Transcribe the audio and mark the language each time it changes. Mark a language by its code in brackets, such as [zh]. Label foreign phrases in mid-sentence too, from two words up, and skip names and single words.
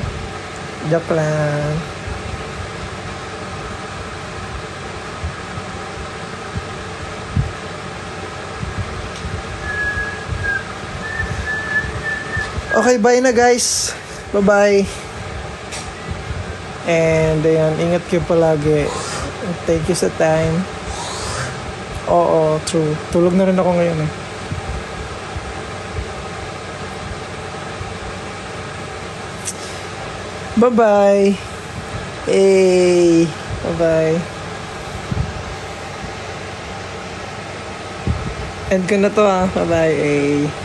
[tl] Joke lang. Okay, bye na guys. Bye-bye. And ayan, ingat kayo palagi. [en] Thank you [tl] sa time. Oo, true. Tulog na rin ako ngayon eh. Bye-bye. Hey. Bye-bye. End ko na to ah. Bye-bye. Hey.